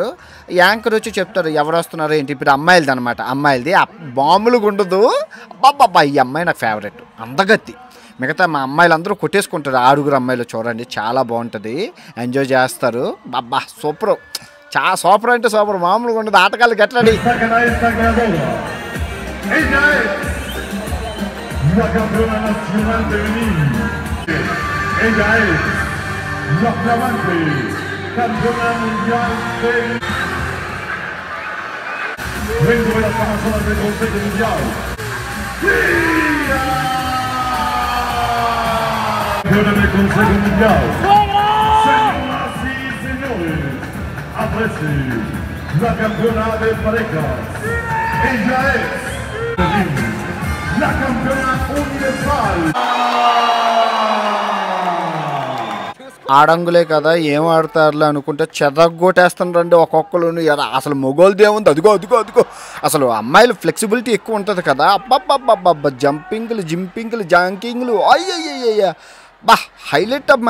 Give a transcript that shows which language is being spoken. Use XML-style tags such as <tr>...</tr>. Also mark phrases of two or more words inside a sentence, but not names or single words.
<te>యాంకర్ వచ్చి చెప్తారు ఎవరు వస్తున్నారు ఏంటి. ఇప్పుడు అమ్మాయిలది అనమాట, అమ్మాయిలది. బాంబులు ఉండదు. అబ్బాబ్బా ఈ అమ్మాయి నాకు ఫేవరెట్, అందగత్తి. మిగతా మా అమ్మాయిలు అందరూ కొట్టేసుకుంటారు. 6 అమ్మాయిలు చూడండి, చాలా బాగుంటుంది, ఎంజాయ్ చేస్తారు. అబ్బా సూపర్, చాలా సూపర్ అంటే సూపర్, మామూలుగా ఉండదు. ఆటగాళ్ళు గెట్టండి.</te> <es>La campeona nacional femenil. Ella es la flamante campeona mundial femenil. Dentro de las Amazonas del Consejo Mundial. Campeona del Consejo Mundial. Señoras y señores, aparece la campeona de parejas. Ella es la campeona universal.</es> <te>ఆడంగులే కదా ఏం ఆడతారులే అనుకుంటే చెదగొట్టేస్తారండి ఒక్కొక్కరు. అసలు మొగోళ్ళది ఏముంది, అదిగో అదిగో అదిగో. అసలు అమ్మాయిలు ఫ్లెక్సిబిలిటీ ఎక్కువ ఉంటుంది కదా. అబ్బబ్బబ్బబ్బబ్బ జంపింగ్లు, జింపింగ్లు, జాంకింగ్లు, అయ్యయ్యయ్య బా హైలైట్ అమ్మా.</te>